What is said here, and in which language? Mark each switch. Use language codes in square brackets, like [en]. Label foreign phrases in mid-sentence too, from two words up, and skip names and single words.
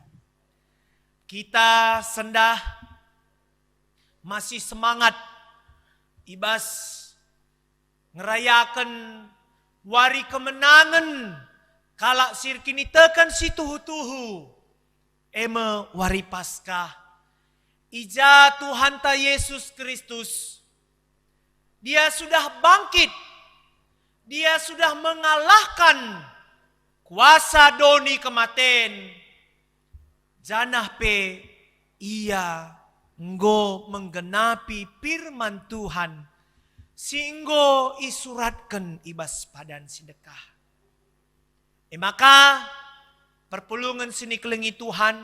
[btx] Kita sendah masih semangat ibas ngerayakan wari kemenangan kalak sirkini tekan si tuhu-tuhu eme Wari Paskah. Ija Tuhan ta Yesus Kristus. [id] Dia sudah bangkit. Dia sudah mengalahkan kuasa doni kematian. [btx] Janah pe ia nggo menggenapi firman Tuhan. Singgo isuratkan ibas padan sedekah. Maka perpulungan sini kelengi Tuhan.